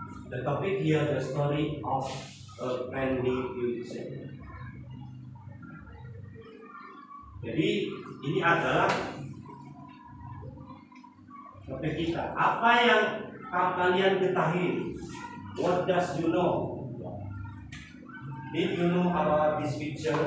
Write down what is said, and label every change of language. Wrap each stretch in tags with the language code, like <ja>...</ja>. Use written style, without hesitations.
<en>The topic here, the story of a friendly musician.</en> <id>Jadi ini adalah topik kita. Apa yang kalian ketahui?</id> <en>What does you know? Did you know about this picture?</en>